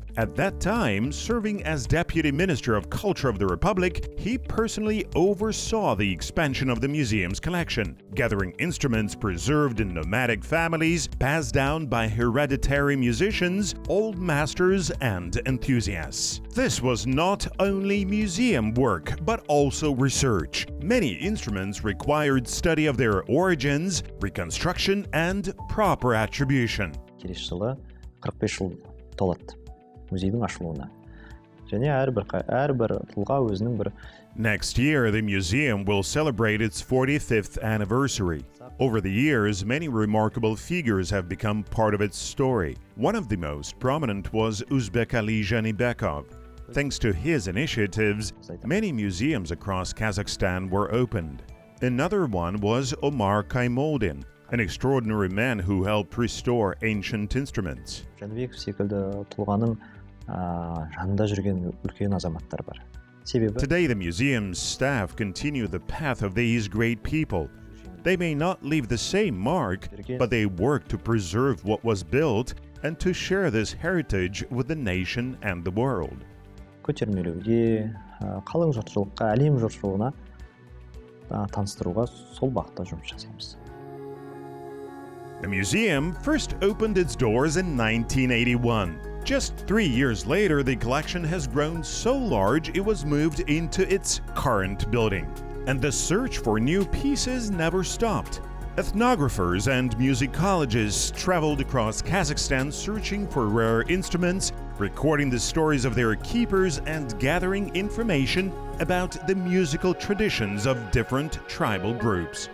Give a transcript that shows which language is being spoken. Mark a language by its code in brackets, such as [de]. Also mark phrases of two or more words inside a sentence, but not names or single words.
[en] At that time, serving as Deputy Minister of Culture of the Republic, he personally oversaw the expansion of the museum's collection, gathering instruments preserved in nomadic families, passed down by hereditary musicians, old masters, and enthusiasts. This was not only museum work, but also research. Many instruments required study of their origins, reconstruction, and proper attribution. [kk] Келесі жылы 45 жыл толады музейдің ашылуына. Және әрбір тұлға өзінің бір [en] Next year, the museum will celebrate its 45th anniversary. Over the years, many remarkable figures have become part of its story. One of the most prominent was Uzbek Ali Janibekov. Thanks to his initiatives, many museums across Kazakhstan were opened. Another one was Omar Kaymoldin, an extraordinary man who helped restore ancient instruments. [kk] Жәнібек секілді тұлғаның жанында жүрген үлкен азаматтар бар. [en] Today, the museum's staff continue the path of these great people. They may not leave the same mark, but they work to preserve what was built and to share this heritage with the nation and the world. [kk] Көтермелеуге, қалың жұртшылыққа, әлем жұртшылығына таныстыруға сол бағытта жұмыс жасаймыз. [en] The museum first opened its doors in 1981. Just 3 years later, the collection has grown so large it was moved into its current building. And the search for new pieces never stopped. Ethnographers and musicologists traveled across Kazakhstan searching for rare instruments, recording the stories of their keepers, and gathering information about the musical traditions of different tribal groups.